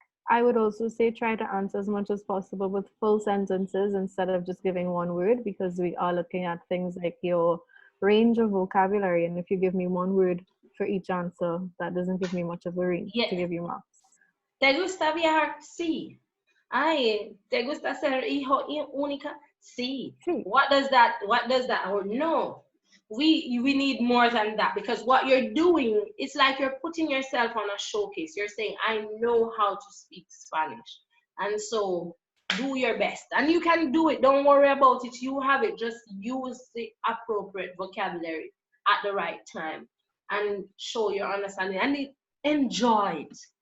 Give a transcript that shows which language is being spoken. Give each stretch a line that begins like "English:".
English: I would also say try to answer as much as possible with full sentences instead of just giving one word because we are looking at things like your range of vocabulary. And if you give me one word for each answer, that doesn't give me much of a range Yeah. to give you marks.
Spanish: ¿Te gusta viajar? Sí. Ay, ¿te gusta ser hijo única? Sí.
English: See. What does that or no? We need more than that because what you're doing, it's like you're putting yourself on a showcase. You're saying, I know how to speak Spanish. And so do your best. And you can do it. Don't worry about it. You have it. Just use the appropriate vocabulary at the right time and show your understanding and enjoy it.